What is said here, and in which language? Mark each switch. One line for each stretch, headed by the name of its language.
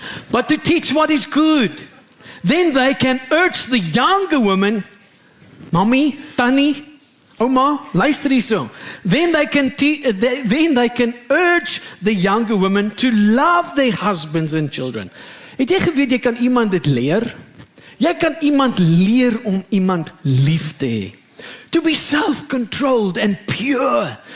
English: But to teach what is good. Then they can urge the younger women, Mommy, Tannie, Oma,
Afrikaans: luister hierso.
English: Then they can urge the younger women to love their husbands and children.
Afrikaans: Het jy geweet, jy kan iemand dit leer? Jy kan iemand leer om iemand lief te hê.
English: To be self-controlled and pure.